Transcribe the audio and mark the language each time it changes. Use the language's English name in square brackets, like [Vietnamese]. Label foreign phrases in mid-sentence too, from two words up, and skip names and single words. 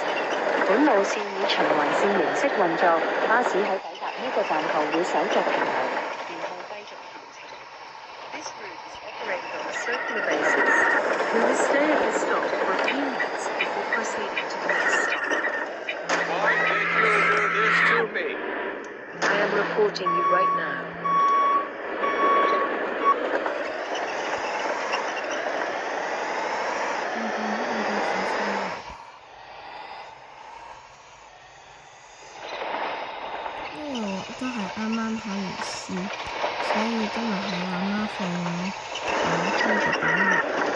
[Cantonese] 本路線以循環線形式運作，巴士喺抵達呢個站後會稍作停留，然後繼續行程。 [English] This route is operated on a circular basis. We will stay at this stop for a few minutes before proceeding to the next stop. Why did you do this to me? I am reporting you right now. [Cantonese] 都係啱啱考完試，所以今日係阿媽放假嘅第一日。